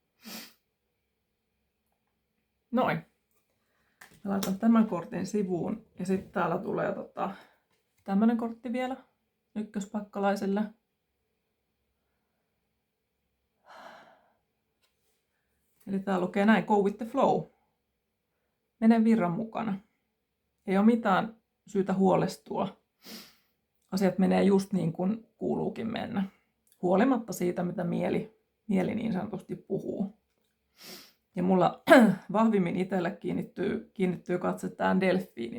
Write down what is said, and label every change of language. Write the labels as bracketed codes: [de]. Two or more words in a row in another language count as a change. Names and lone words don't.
[fi] Noin. Mä laitan tämän kortin sivuun. Ja sitten täällä tulee tämmönen kortti vielä ykköspakkalaiselle. Eli tää lukee näin, [en] go with the flow. [fi] Mene virran mukana. Ei ole mitään syytä huolestua. Asiat menee just niin kuin kuuluukin mennä. Huolimatta siitä, mitä mieli niin sanotusti puhuu. Ja mulla vahvimmin itselle kiinnittyy katse tähän delfiiniin.